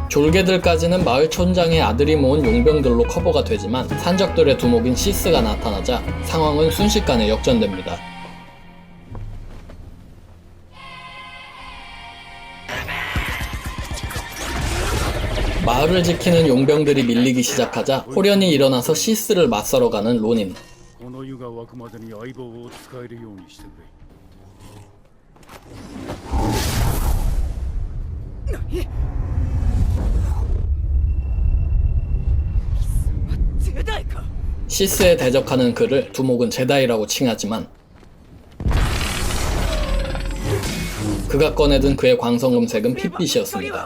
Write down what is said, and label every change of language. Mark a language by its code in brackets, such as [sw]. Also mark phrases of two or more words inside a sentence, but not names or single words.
[ko] 졸개들까지는 마을 촌장의 아들이 모은 용병들로 커버가 되지만 산적들의 두목인 시스가 나타나자 상황은 순식간에 역전됩니다. 마을을 지키는 용병들이 밀리기 시작하자 호련이 일어나서 시스를 맞서러 가는 로닌. [ja] この湯が沸くまでに相棒を使えるようにしてくれ。 [ko] 시스에 대적하는 그를 두목은 제다이라고 칭하지만 그가 꺼내든 그의 광선검색은 핏빛이었습니다.